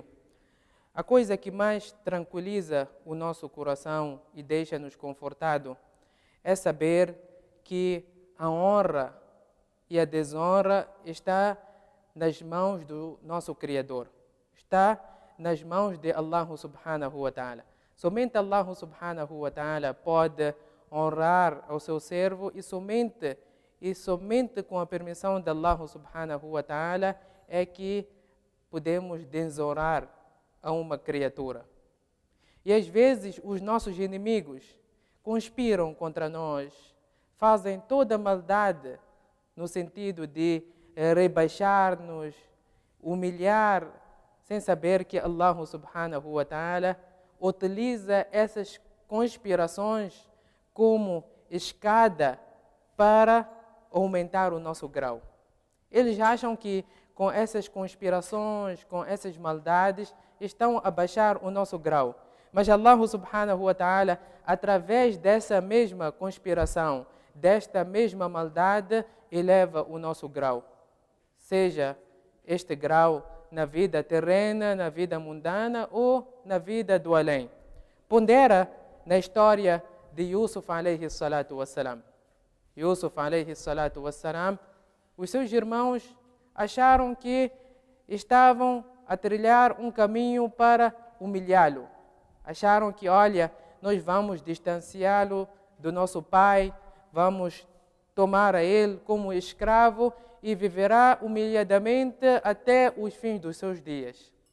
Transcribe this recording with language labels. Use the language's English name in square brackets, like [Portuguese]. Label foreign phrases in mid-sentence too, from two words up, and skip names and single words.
[Portuguese] A coisa que mais tranquiliza o nosso coração e deixa-nos confortado é saber que a honra e a desonra está nas mãos do nosso Criador. Está nas mãos de [Arabic] الله سبحانه وتعالى. [Portuguese] Somente [Arabic] الله سبحانه وتعالى [Portuguese] pode honrar ao seu servo e somente com a permissão de [Arabic] الله سبحانه وتعالى [Portuguese] é que podemos desonrar a uma criatura. E às vezes os nossos inimigos conspiram contra nós, fazem toda a maldade no sentido de rebaixar-nos, humilhar, sem saber que [Arabic] الله سبحانه وتعالى [Portuguese] utiliza essas conspirações como escada para aumentar o nosso grau. Eles acham que com essas conspirações, com essas maldades, estão a baixar o nosso grau. [Arabic] Mas الله سبحانه وتعالى, [Portuguese] através dessa mesma conspiração, desta mesma maldade, eleva o nosso grau. Seja este grau na vida terrena, na vida mundana ou na vida do além. Pondera na história de Yusuf [Arabic] عليه الصلاة والسلام. Yusuf عليه الصلاة والسلام, [Portuguese] os seus irmãos acharam que estavam a trilhar um caminho para humilhá-lo. Acharam que, olha, nós vamos distanciá-lo do nosso pai, vamos tomar a ele como escravo e viverá humilhadamente até os fins dos seus dias.